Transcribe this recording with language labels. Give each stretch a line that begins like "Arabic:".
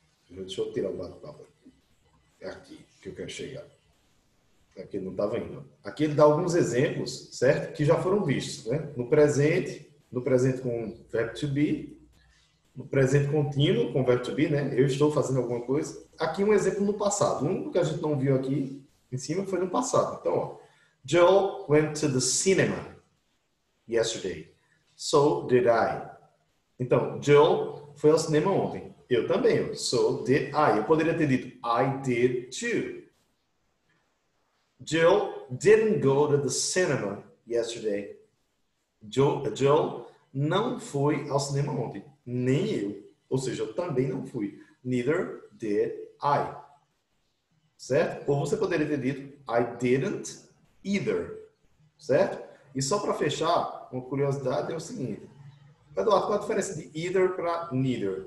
Portuguese: Deixa eu tirar o bate-papo. É aqui que eu quero chegar. Aqui não estava indo. Aqui ele dá alguns exemplos, certo? Que já foram vistos, né? No presente com verbo to be, no presente contínuo com verbo to be, né? Eu estou fazendo alguma coisa. Aqui um exemplo no passado. O único que a gente não viu aqui em cima foi no passado. Então, ó,
English: Joe went to the cinema yesterday. So did I.
Portuguese: Então, Joe foi ao cinema ontem. Eu também.
English: So did I.
Portuguese: Eu poderia ter dito
English: I did too. Jill didn't go to the cinema yesterday.
Portuguese: Jill não foi ao cinema ontem. Nem eu. Ou seja, eu também não fui.
English: Neither did I.
Portuguese: Certo? Ou você poderia ter dito
English: I didn't either.
Portuguese: Certo? E só para fechar, uma curiosidade é o seguinte. Eduardo, qual a diferença de either para neither?